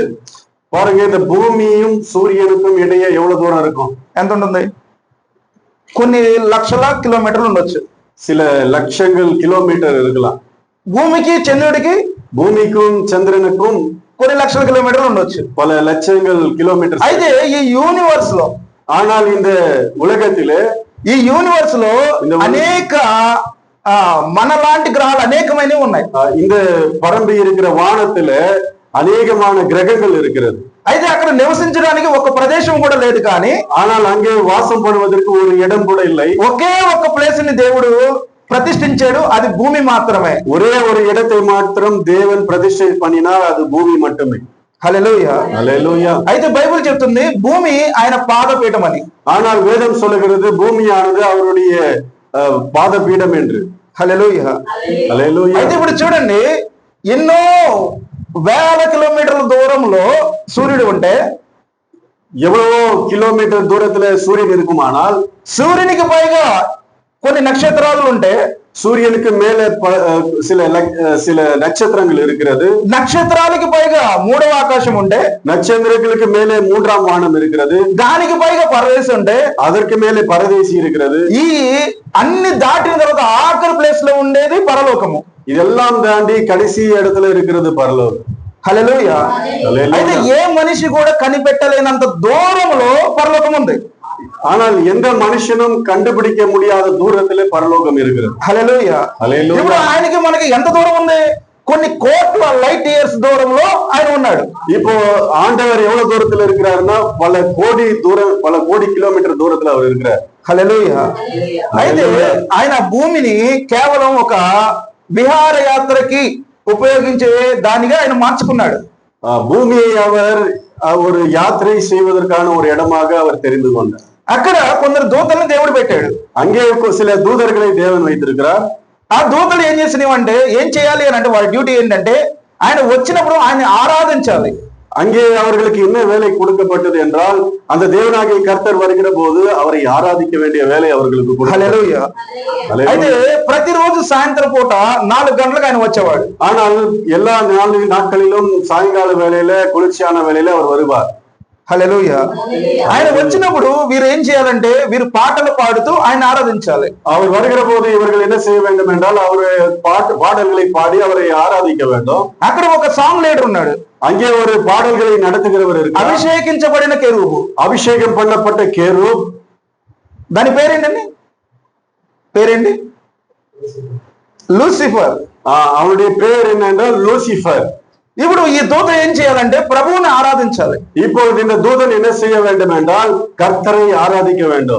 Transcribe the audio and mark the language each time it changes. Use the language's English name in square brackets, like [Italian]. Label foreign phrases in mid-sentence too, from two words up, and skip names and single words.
[Tamil] பாருங்க, இந்த பூமியும் சூரியனுக்கும் இடையே எவ்வளவு தூரம் இருக்கும்? [Telugu] ఎంత ఉంటుంది? కొన్ని లక్షల కిలోమీటర్లు ఉండొచ్చు. [Tamil] சில லட்சங்கள் கிலோமீட்டர் இருக்கலாம். [Telugu] భూమికి చంద్రుడికి [Tamil] பூமிக்கும் சந்திரனுக்கும் [Telugu] కొన్ని లక్షల కిలోమీటర్లు ఉండొచ్చు. [Tamil] பல லட்சங்கள் கிலோமீட்டர். [Telugu] అయితే ఈ యూనివర్స్ లో, [Tamil] ஆனால் இந்த உலகத்திலே, [Telugu] ఈ యూనివర్స్ లో అనేక మనలాంటి గ్రహాలు అనేకమైనవి ఉన్నాయి. [Tamil] இந்த பரம்பி இருக்கிற வானத்துல அநேகமான கிரகங்கள் இருக்கிறது. [Telugu] అయితే అక్కడ నివసించడానికి ఒక ప్రదేశం కూడా లేదు, కానీ [Tamil] ஆனால் அங்கே வாசம் பண்ணுவதற்கு ஒரு இடம் கூட இல்லை. [Telugu] ఒకే ఒక ప్లేస్ ని దేవుడు ప్రతిష్ఠించాడు, అది భూమి మాత్రమే. [Tamil] ஒரே ஒரு இடத்தை மாத்திரம் தேவன் பிரதிஷ்டை பண்ணினார், அது பூமி மட்டுமே. [Telugu] హల్లెలూయా. హల్లెలూయా. అయితే బైబిల్ చెప్తుంది భూమి ఆయన పాదపీఠం అని. [Tamil] ஆனால் வேதம் சொல்லுகிறது பூமியானது அவருடைய பாதபீடம் என்று. [Telugu] హల్లెలూయా. హల్లెలూయా. అయితే ఇప్పుడు చూడండి, ఎన్నో వేల కిలోమీటర్ల దూరంలో సూర్యుడు ఉంటే, [Tamil] எவ்வளவோ கிலோமீட்டர் தூரத்துல சூரியன் இருக்குமானால், [Telugu] సూర్యునికి పైగా కొన్ని నక్షత్రాలు ఉంటే, [Tamil] சூரியனுக்கு மேல சில நட்சத்திரங்கள் இருக்கிறது. [Telugu] నక్షత్రాలకి పైగా మూడవ ఆకాశం ఉంటే, [Tamil] நட்சத்திரங்களுக்கு மேலே மூன்றாம் வானம் இருக்கிறது. [Telugu] దానికి పైగా పరదేశం ఉంటే, [Tamil] அதற்கு மேலே பரதேசி இருக்கிறது. [Telugu] ఈ అన్ని దాటిన తర్వాత ఆఖరి ప్లేస్ లో ఉండేది పరలోకం. పరలోకము. [Tamil] இதெல்லாம் தாண்டி கடைசி இடத்துல இருக்கிறது பரலோகம். [Telugu] హల్లెలూయా. అయితే ఏ మనిషి కూడా కనిపెట్టలేనంత దూరంలో పరలోకం ఉంది. [Tamil] ஆனால் எந்த மனுஷனும் கண்டுபிடிக்க முடியாத தூரத்திலே பரலோகம் இருக்கிறது. [Telugu] హల్లెలూయా. ఇప్పుడు ఆయనకి మనకి ఎంత దూరం ఉంది? కొన్ని కోట్ల [English] light years [Telugu] దూరంలో ఆయన ఉన్నాడు. [Tamil] இப்போ ஆண்டவர் எவ்வளவு தூரத்துல இருக்கிறாருன்னா பல கோடி கிలోమీటర్ దూరத்துல அவர் இருக்கிறார். [Telugu] హల్లెలూయా. అయితే ఆయన భూమిని కేవలం ఒక విహారయాత్రకి ఉపయోగించే దానిగా ఆయన మార్చుకున్నాడు. [Tamil] பூமியை அவர் ஒரு யாத்திரை செய்வதற்கான ஒரு இடமாக அவர் தெரிந்து கொண்டார். [Telugu] అక్కడ కొందరు దూతలను దేవుడు పెట్టాడు. [Tamil] அங்கே சில தூதர்களை தேவன் வைத்திருக்கிறார். [Telugu] ఆ దూతలు ఏం చేసినవంటే ఏం చేయాలి అని అంటే వాళ్ళ డ్యూటీ ఏంటంటే ఆయన వచ్చినప్పుడు ఆయన ఆరాధించాలి. [Tamil] அங்கே அவர்களுக்கு என்ன வேலை கொடுக்கப்பட்டது என்றால் அந்த தேவனாகிய கர்த்தர் வருகிற போது அவரை ஆராதிக்க வேண்டிய வேலை அவர்களுக்கு. [Telugu] హల్లెలూయా. అయితే ప్రతిరోజు సాయంత్రం పూట 4 గంటలకు ఆయన వచ్చేవాడు. [Tamil] ஆனால் எல்லா 4 நாட்களிலும் சாயங்கால வேளையில குளிர்ச்சியான வேளையில அவர் வருவார். [Telugu] హల్లెలూయా. ఆయన వచ్చినప్పుడు వీరు ఏం చేయాలంటే వీరు పాటలు పాడుతూ ఆయన ఆరాధించాలి. [Tamil] அவர் வருகிற போது இவர்கள் என்ன செய்ய வேண்டும் என்றால் அவரு பாடல்களை பாடி அவரை ஆராதிக்க வேண்டும். [Telugu] అక్కడ ఒక [English] song leader [Telugu] ఉన్నాడు. [Tamil] அங்கே ஒரு பாடல்களை நடத்துகிறவர் இருக்கு. [Telugu] అభిషేకించబడిన కెరూబు, [Tamil] అభిషేకం பண்ணப்பட்ட కేరూబ్. [Telugu] దాని పేరేంటండి? లూసిఫర్. [Tamil] அவனுடைய பேர் என்ன என்றால் லூசிஃபர். [Telugu] ఇప్పుడు ఈ దూత ఏం చేయాలంటే ప్రభువుని ఆరాధించాలి. [Tamil] இப்பொழுது இந்த தூதன் என்ன செய்ய வேண்டும் என்றால் கர்த்தரை ஆராதிக்க வேண்டும்.